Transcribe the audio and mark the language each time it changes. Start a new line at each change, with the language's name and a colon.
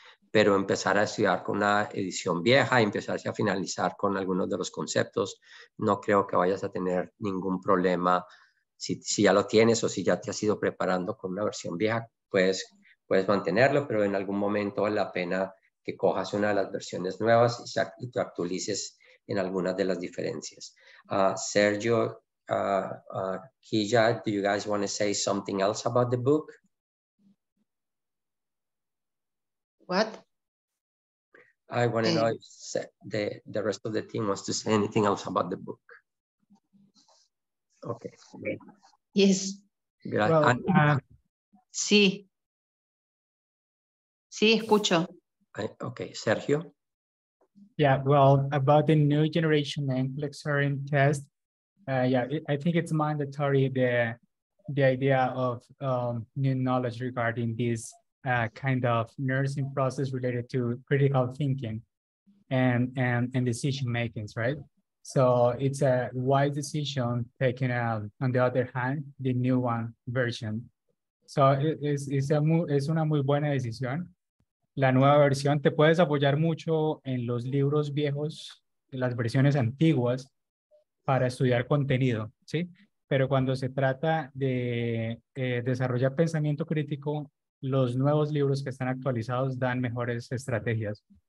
Spanish: Pero empezar a estudiar con una edición vieja y empezarse a finalizar con algunos de los conceptos, no creo que vayas a tener ningún problema. Si ya lo tienes o si ya te has ido preparando con una versión vieja, puedes mantenerlo, pero en algún momento vale la pena que cojas una de las versiones nuevas y te actualices en algunas de las diferencias.
English: Sergio, Kija, do you guys want to say something else about the book? What? I want to know if the rest of the team wants to say anything else about the book. Okay. Yes. Well,
Spanish: Sí. Sí, escucho.
English: Okay, Sergio. Yeah, well, about the new generation NCLEX-RN test, yeah, I think it's mandatory the idea of new knowledge regarding this kind of nursing process related to critical thinking and decision makings, right? So it's a wise decision taken on the other hand, the new one version.
Spanish: So es una muy buena decisión. La nueva versión, te puedes apoyar mucho en los libros viejos, en las versiones antiguas, para estudiar contenido, ¿sí? Pero cuando se trata de desarrollar pensamiento crítico, los nuevos libros que están actualizados dan mejores estrategias.